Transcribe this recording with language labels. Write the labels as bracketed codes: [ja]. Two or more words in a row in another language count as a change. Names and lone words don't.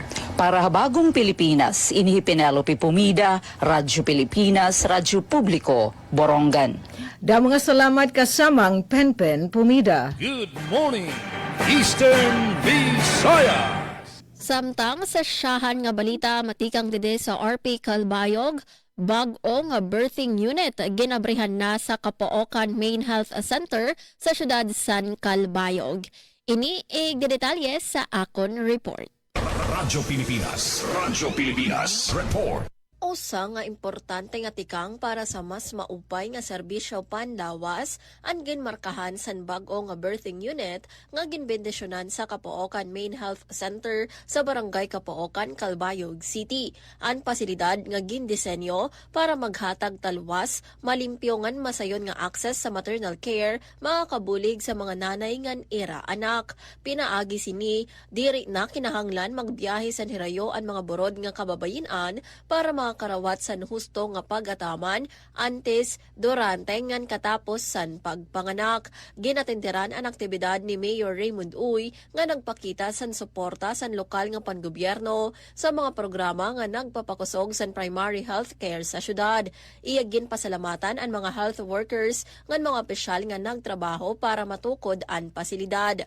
[tl] Para habagong Pilipinas, inihi Penelope Pumida, Radyo Pilipinas, Radyo Publiko, Borongan. [war] Da mga salamat kasamang Penpen Pumida. [en] Good morning, Eastern Visayas. [war] Samtang sa siyahan nga balita matikang dide sa RP Calbayog, bag-o nga [en] birthing unit [war] ginabrihan na sa Kapookan Main Health Center sa syudad San Calbayog. Ini detalye sa akon report. Radyo Pilipinas Report. Usa nga importante nga tikang para sa mas maupay nga serbisyo panlawas ang ginmarkahan san bag-o nga [en] birthing unit [war] nga ginbendisyonan sa Kapookan Main Health Center sa Barangay Kapookan, Calbayog City. Ang pasilidad nga gindisenyo para maghatag talwas, malimpyo ngan masayon nga access sa [en] maternal care, [war] makakabulig sa mga nanay ngan ira anak. Pinaagi sini diri na kinahanglan magbiyahe sa hirayo ang mga burod nga kababayin-an para karawat san husto nga pag-ataman antes, durante ngan katapos san pagpanganak. Ginatintiran ang aktibidad ni Mayor Raymond Uy nga nagpakita san suporta san lokal nga pangobyerno sa mga programa nga nagpapakusog san [en] primary health care [war] sa syudad. Iyagin pasalamatan ang mga [en] health workers [war] ngan mga opisyal nga nagtrabaho para matukod ang pasilidad.